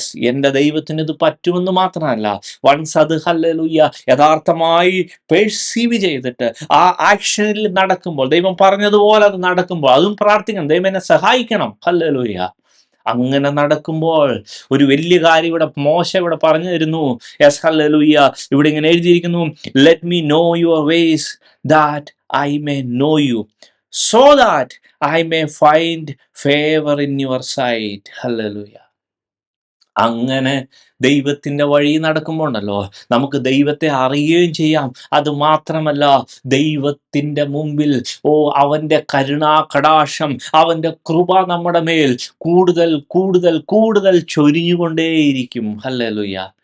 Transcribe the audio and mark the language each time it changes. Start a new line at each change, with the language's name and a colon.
Malayalam: എൻ്റെ ദൈവത്തിന് ഇത് പറ്റുമെന്ന് മാത്രമല്ല, വൺസ് അത് ഹല്ലേലൂയ യഥാർത്ഥമായി പെർസീവ് ചെയ്തിട്ട് ആ ആക്ഷനിൽ നടക്കുമ്പോൾ, ദൈവം പറഞ്ഞതുപോലെ അത് നടക്കുമ്പോൾ, അതും പ്രാർത്ഥിക്കണം, ദൈവം എന്നെ സഹായിക്കണം. ഹല്ലേലൂയ. അങ്ങനെ നടക്കുമ്പോൾ ഒരു വലിയ കാര്യം ഇവിടെ മോശ ഇവിടെ പറഞ്ഞു തരുന്നു. ഹല്ലേലൂയ. ഇവിടെ ഇങ്ങനെ എഴുതിയിരിക്കുന്നു,
English: Let me know your ways, that I may know you, so that I may find favor in your sight.
Malayalam: Hallelujah. അങ്ങനെ ദൈവത്തിന്റെ വഴി നടക്കുമ്പോൾ ഉണ്ടല്ലോ, നമുക്ക് ദൈവത്തെ അറിയുകയും ചെയ്യാം. അത് മാത്രമല്ല, ദൈവത്തിന്റെ മുമ്പിൽ അവന്റെ കരുണാ കടാക്ഷം, അവന്റെ കൃപ നമ്മുടെ മേൽ കൂടുതൽ കൂടുതൽ കൂടുതൽ ചൊരിഞ്ഞുകൊണ്ടേയിരിക്കും. ഹല്ലേലൂയ.